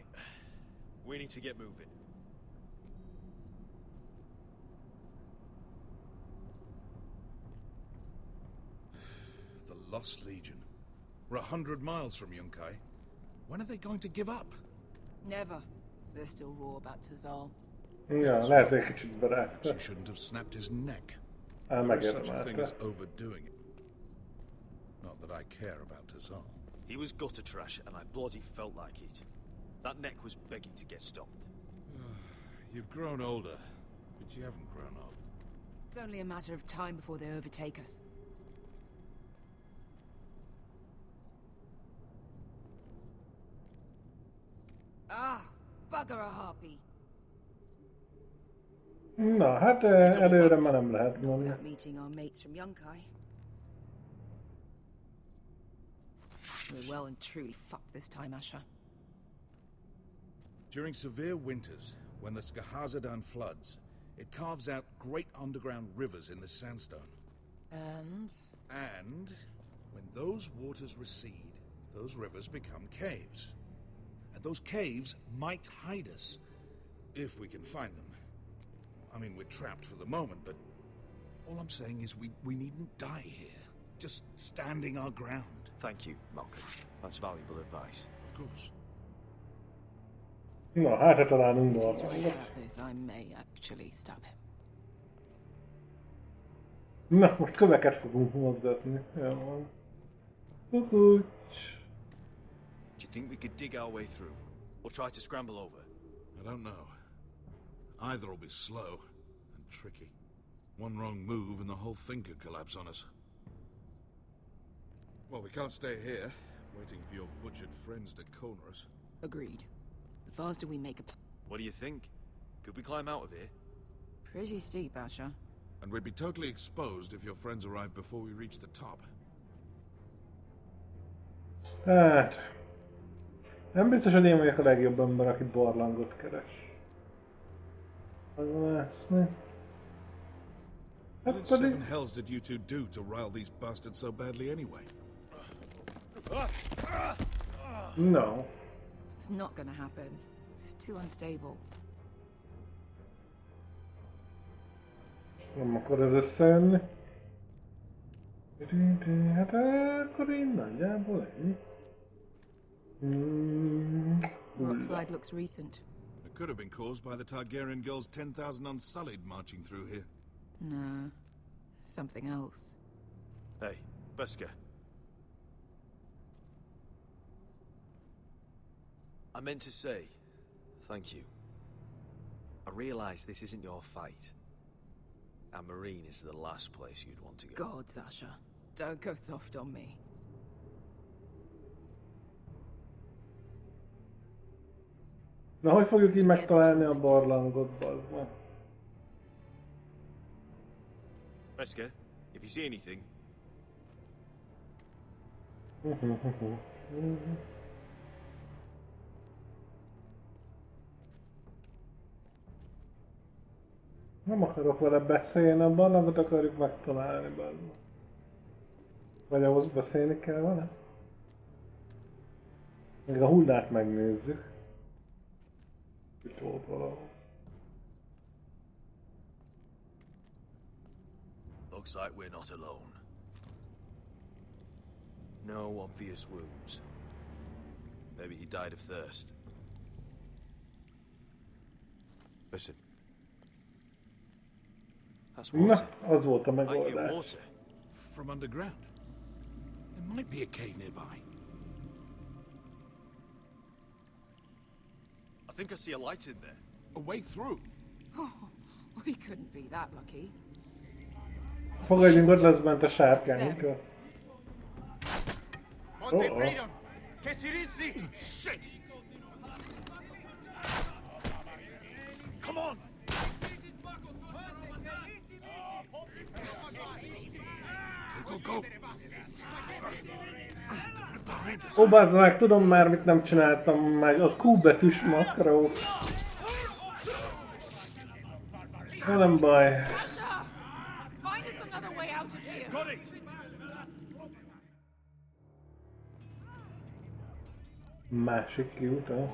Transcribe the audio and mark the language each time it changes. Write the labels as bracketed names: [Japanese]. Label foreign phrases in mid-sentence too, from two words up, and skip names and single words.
[English] We need to get moving. The Lost Legion. We're 100 miles from Yunkai. When are they going to give up? Never. They're still raw about Tazal. [Hungarian] Ja, lehet egy kicsit barátja. [English] She shouldn't have snapped his neck. [Hungarian] Ám [English] There is such a thing [Hungarian] megérdemelte. [English] as overdoing it. Not that I care about Tazal. He was gutter trash, and I bloody felt like it. That neck was begging to get stopped. You've grown older, but you haven't grown up. It's only a matter of time before they overtake us. Ah, bugger a harpy. [Hungarian] Na, hát előre már nem lehet [English] Not [Hungarian] menni. [English] without meeting our mates from Yunkai. We're well and truly fucked this time, Asher. During severe winters, when the Skahazadan floods, it carves out great underground rivers in the sandstone. And? And when those waters recede, those rivers become caves. And those caves might hide us, if we can find them. I mean, we're trapped for the moment, but all I'm saying is we needn't die here. Just standing our ground. Thank you, Malcolm. That's valuable advice. Of course. [Hungarian] Na, hát ha találunk [English] If he's right [Hungarian] barlangot. [English] about this, I may actually stab him. [Hungarian] Na, most köveket fogunk mozgatni. Jó van. Kukucs. [English] Do you think we could dig our way through? Or try to scramble over? I don't know. Either will be slow and tricky. One wrong move and the whole thing could collapse on us. Well, we can't stay here, waiting for your butchered friends to corner us. Agreed. The faster we make a What do you think? Could we climb out of here? pretty steep, Asher. And we'd be totally exposed if your friends arrive before we reach the top. [Hungarian] Hát... Nem biztos, hogy én vagyok a legjobb ember, aki barlangot keres. Meglászni. [English] What [Hungarian] Hát [English] in seven [Hungarian] pedig... [English] hells did you two do to rile these bastards so badly anyway? No. It's not gonna happen. It's too unstable. [Hungarian] Nem akar ez összejönni. Hát akkor én nagyjából ennyi. [English] Rockslide looks recent. It could have been caused by the Targaryen girls 10,000 Unsullied marching through here. No. Something else. Hey, Beska. I meant to say, thank you. I realize this isn't your fight. And Marine is the last place you'd want to go. God, Asher. Don't go soft on me. [Hungarian] Na, hogy fogjuk így megtalálni a barlangot, bazd meg? [English] Beska, if you see anything, [Hungarian] Nem akarok vele beszélni, a barlangot akarjuk megtalálni, bazd meg. Vagy ahhoz beszélni kell vele? Még a hullát megnézzük. Itt volt valahol. [English] looks like we're not alone. No obvious wounds. Maybe he died of thirst. Listen. That's [Hungarian] Na, [English] water. [Hungarian] az volt a [English] I hear [Hungarian] megoldás. [English] water. From underground. There might be a cave nearby. I think I see a light in there. A way through. We couldn't be that lucky. [Hungarian] Fogadjunk, ott lesz bent a sárkány. [English] Shit! Come on! Go! [Hungarian] Ó, bazd meg, tudom már mit nem csináltam meg, a Q betűs makró. Nem baj. Másik kiuta.